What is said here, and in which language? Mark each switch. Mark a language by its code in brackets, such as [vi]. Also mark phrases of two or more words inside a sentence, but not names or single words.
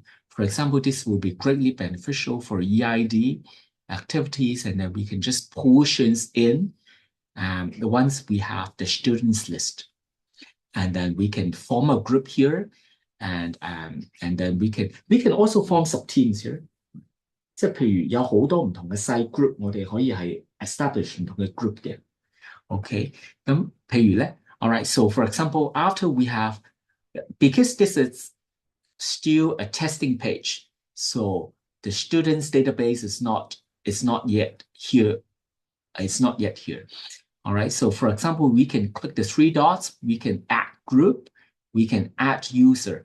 [en] For example, this will be greatly beneficial for EID activities, and then we can just pull students in once we have the students list. And then we can form a group here, and then we can also form sub-teams here. [yue] 即係譬如有好多唔同嘅細 group，我哋可以係 establish 唔同嘅 group 嘅。OK， 咁譬如咧 [en] all right, so for example, after we have, because this is still a testing page, so the students database is not yet here. It's not yet here. All right, so for example, we can click the three dots, we can add group, we can add user.